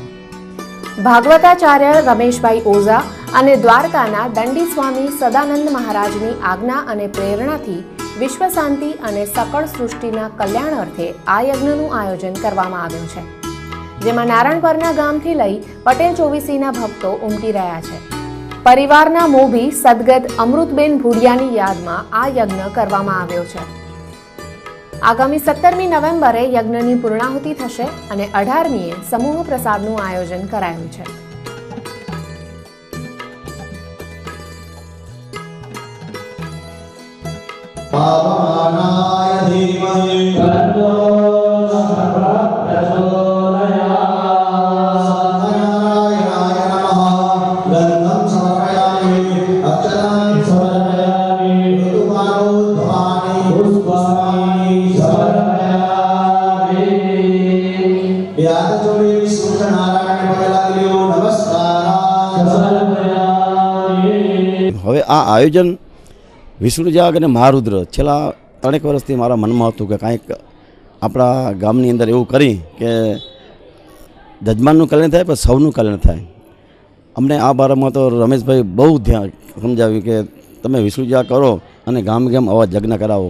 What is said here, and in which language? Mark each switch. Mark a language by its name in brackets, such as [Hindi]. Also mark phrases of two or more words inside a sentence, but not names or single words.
[Gujarati] ભાગવતાચાર્ય રમેશભાઈ ઓઝા અને દ્વારકાના દંડી સ્વામી સદાનંદ મહારાજની આજ્ઞા અને પ્રેરણાથી વિશ્વ શાંતિ અને સકળ સૃષ્ટિના કલ્યાણ અર્થે આ યજ્ઞનું આયોજન કરવામાં આવ્યું છે, જેમાં નારાયણપરના ગામથી લઈ પટેલ ચોવીસીના ભક્તો ઉમટી રહ્યા છે। પરિવારના મોભી સદગત અમૃતબેન ભુડિયાની યાદમાં આ યજ્ઞ કરવામાં આવ્યો છે। आगामी 17મી નવેમ્બરે યજ્ઞની પૂર્ણાહુતિ થશે અને 18મીએ સમૂહ પ્રસાદનું આયોજન કરાયું છે। [Sanskrit] पावनाय धीमहि तन्नो नारायणाय नमः। गन्धं समर्पयामि, अक्षतां समर्पयामि, ऋतुमानोद्भवानि पुष्पाणि समर्पयामि। व्याधचोरी सूर्यनारायण पगलाग्यो नमस्कार समर्पयामि। [Gujarati] હવે આ આયોજન વિષ્ણુ જાગ અને મહારુદ્ર છેલ્લા 3 વર્ષથી મારા મનમાં હતું કે કાંઈક આપણા ગામની અંદર એવું કરી કે જજમાનનું કલ્યાણ થાય પણ સૌનું કલ્યાણ થાય। અમને આ બારામાં તો રમેશભાઈ બહુ ધ્યાન સમજાવ્યું કે તમે વિષ્ણુ જાગ કરો અને ગામ ગામ આવા યજ્ઞ કરાવો।